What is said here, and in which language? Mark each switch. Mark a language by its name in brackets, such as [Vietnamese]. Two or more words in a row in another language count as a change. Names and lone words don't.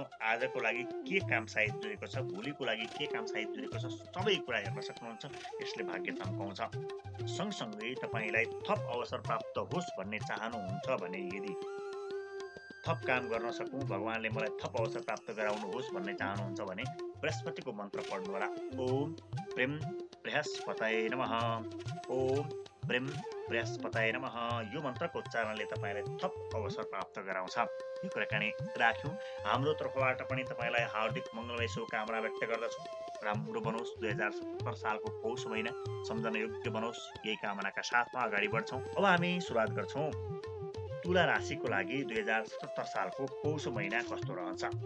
[Nepali] आजको लागि के काम सायद जुरेको छ, भोलिको लागि के काम सायद जुरेको छ, सबै कुरा हेर्न सक्नुहुन्छ। यसले भाग्य चम्काउँछ। सँगसँगै तपाईँलाई थप अवसर प्राप्त होस् भन्ने चाहनुहुन्छ भने, यदि थप काम गर्न सकौँ, भगवानले मलाई थप अवसर प्राप्त गराउनुहोस् भन्ने चाहनुहुन्छ भने बृहस्पतिको मन्त्र पढ्नु होला। [Sanskrit] ओम प्रेम बृहस्पतये नमः, ओम प्रेम बृहस्पतये नमः। [Nepali] यो मन्त्रको उच्चारणले तपाईँलाई थप अवसर प्राप्त गराउँछ। यो कुराकानी राख्यौँ। हाम्रो तर्फबाट पनि तपाईँलाई हार्दिक मङ्गलमय शुभकामना व्यक्त गर्दछु। राम्रो बनोस् 2077 सालको पौष महिना, सम्झन योग्य बनोस्, यही कामनाका साथमा अगाडि बढ्छौँ। अब हामी सुरुवात गर्छौँ तुला राशिको लागि 2077 सालको पौष महिना कस्तो रहन्छ।